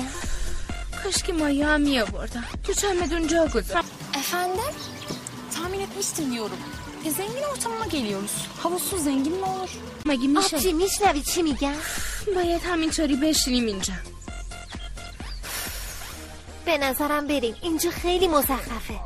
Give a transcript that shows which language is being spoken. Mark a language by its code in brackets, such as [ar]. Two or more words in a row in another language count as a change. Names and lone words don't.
[fa] کاش که مایه هم می آوردم. تو چمدون جا گذار. [tr] افندم tahmin etmiştim diyorum. Zengin ortamına geliyoruz. Havuzsuz zengin mi olur? [fa] مگه میشه؟ آبجی میشنوی چی میگن؟ باید همینطوری بشینیم اینجا. به نظرم بریم، اینجا خیلی مزخرفه.